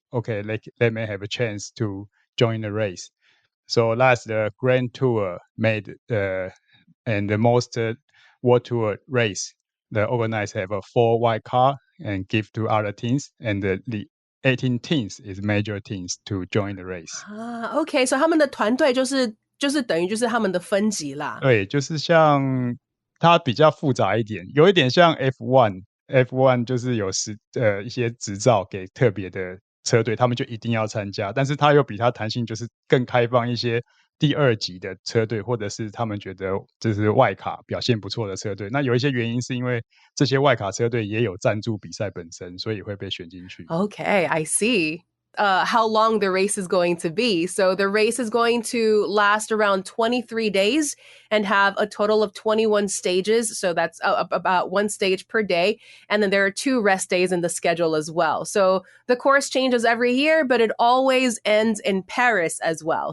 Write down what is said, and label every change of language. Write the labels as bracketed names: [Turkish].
[English] Okay, they may have a chance to join the race. So that's the Grand Tour made and the most World Tour race. The organizers have a 4 white car and give to other teams, and the 18 teams is major teams to join the race. Okay, so [Chinese] 他们的团队就是等于就是他们的分级啦。对，就是像它比较复杂一点，有一点像 F1 就是有一些执照给特别的车队，他们就一定要参加，但是它又比它弹性就是更开放一些第2级的车队，或者是他们觉得就是外卡表现不错的车队。那有一些原因是因为这些外卡车队也有赞助比赛本身，所以会被选进去。 [English] Okay, I see. How long the race is going to be. So the race is going to last around 23 days and have a total of 21 stages. So that's about 1 stage per day. And then there are 2 rest days in the schedule as well. So the course changes every year, but it always ends in Paris as well.